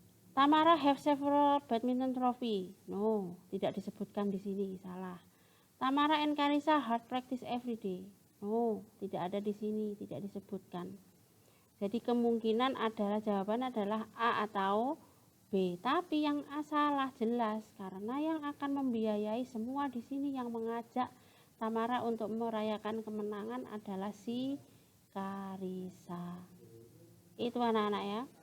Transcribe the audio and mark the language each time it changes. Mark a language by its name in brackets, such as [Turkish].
[English] Tamara have several badminton trophy. [Indonesian] No, tidak disebutkan di sini, salah. [English] Tamara and Carissa hard practice every day. [Indonesian] No, tidak ada di sini, tidak disebutkan. Jadi kemungkinan adalah jawaban adalah A atau B. Tapi yang A salah jelas, karena yang akan membiayai semua di sini, yang mengajak Tamara untuk merayakan kemenangan adalah si Carissa. Itu anak-anak ya.